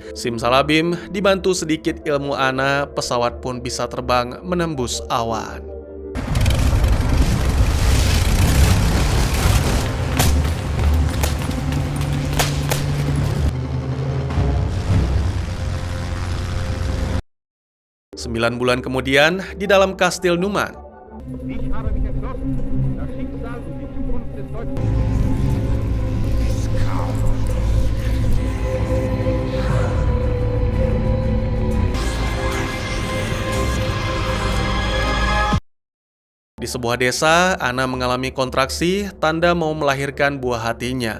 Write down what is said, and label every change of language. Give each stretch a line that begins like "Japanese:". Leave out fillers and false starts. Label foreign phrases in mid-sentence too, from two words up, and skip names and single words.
Indonesian: Simsalabim, dibantu sedikit ilmu Anna, pesawat pun bisa terbang menembus awan. Sembilan bulan kemudian, di dalam kastil Newman,
German: Ich habe mich entschlossen, das Schicksal und die Zukunft des deutschen...
Indonesian: di sebuah desa, Anna mengalami kontraksi, tanda mau melahirkan buah hatinya.